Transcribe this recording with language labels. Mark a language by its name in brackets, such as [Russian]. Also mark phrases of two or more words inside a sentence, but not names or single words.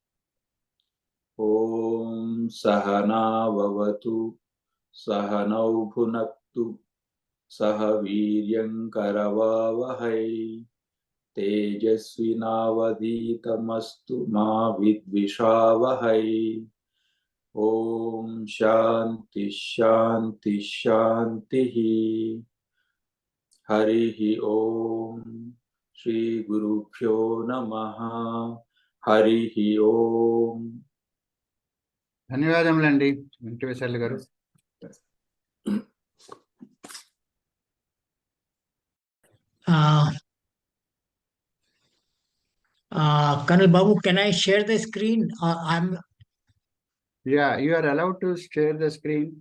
[Sanskrit] ॐ सह नाववतु सह नौ भुनक्तु सह वीर्यं करवावहै तेजस्वि नावधीतमस्तु मा विद्विषावहै. ॐ शान्तिः शान्तिः शान्तिः. हरिः ॐ. श्री गुरुभ्यो नमः. हरिः ॐ. [Telugu] ధన్యవాదములండి వెంకటేశ్వర్లు గారు. [English] Colonel Babu, can I share the screen? I'm Yeah, you are allowed to share the screen.